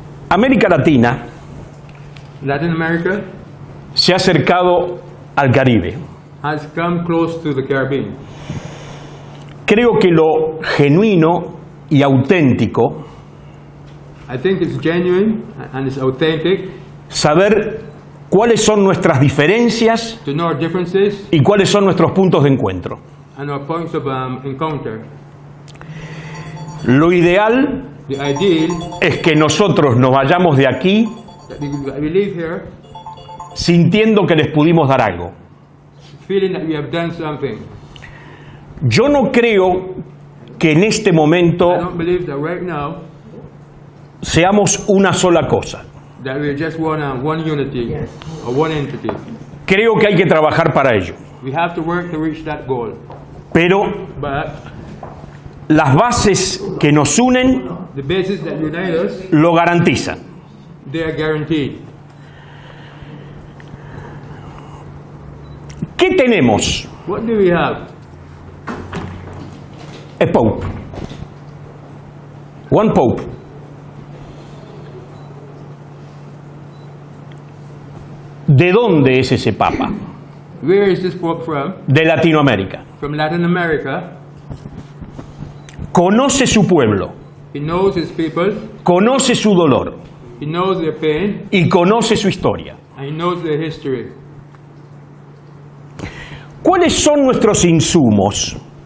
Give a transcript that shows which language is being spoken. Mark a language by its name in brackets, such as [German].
[Spanish] América Latina [English] Latin America [Spanish] se ha acercado al Caribe. [English] has come close to the Caribbean. [Spanish] Creo que lo genuino y auténtico, [English] I think it's genuine and it's authentic [Spanish] saber cuáles son nuestras diferencias [English] to know our differences [Spanish] y cuáles son nuestros puntos de encuentro. [English] and our points of encounter. [Spanish] Lo ideal [English] The ideal [Spanish] es que nosotros nos vayamos de aquí [English] that we live here [Spanish] sintiendo que les pudimos dar algo. [English] feeling that we have done something. [Spanish] Yo no creo que en este momento [English] I don't believe that right now [Spanish] seamos una sola cosa. [English] that we're just one unity or one entity. [Spanish] Creo que hay que trabajar para ello. [English] We have to work to reach that goal. [Spanish] Pero [English] But [Spanish] las bases que nos unen [English] the basis that unite us, [Spanish] lo garantizan. [English] they are guaranteed. [Spanish] ¿Qué tenemos? [English] What do we have? A Pope. One Pope. [Spanish] ¿De dónde es ese Papa? [English] Where is this Pope from? [Spanish] De Latinoamérica. [English] From Latin America. [Spanish] Conoce su pueblo, [English] He knows his people. [Spanish] conoce su dolor [English] He knows their pain. [Spanish] y conoce su historia. [English] And he knows their history. [Spanish] ¿Cuáles son nuestros insumos?